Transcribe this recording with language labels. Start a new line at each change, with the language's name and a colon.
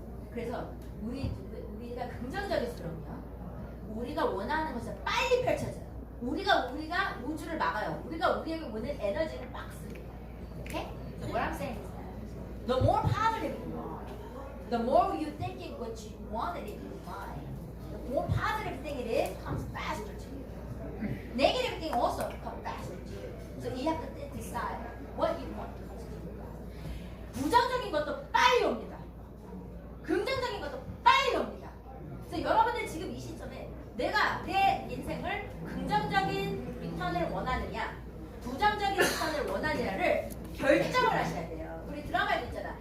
Korean: 그래서 우리가 긍정적일수록요. 우리가 원하는 것을 빨리 펼쳐져요. 우리가 우주를 막아요. 우리에게 오는 에너지를 막습니다.
English: Okay? So what I'm saying is that the more positive you are, the more you thinking what you wanted in your mind, the more positive thing it is comes faster to you. Negative thing also comes faster to you. So you have to decide what you want to come to you.
Korean: 부정적인 것도 빨리 옵니다. 긍정적인 것도 빨리 옵니다. 그래서 여러분들 지금 이 시점에 내가 내 인생을 긍정적인 리턴을 원하느냐 부정적인 리턴을 원하느냐를 결정을 하셔야 돼요. 우리 드라마에도 있잖아.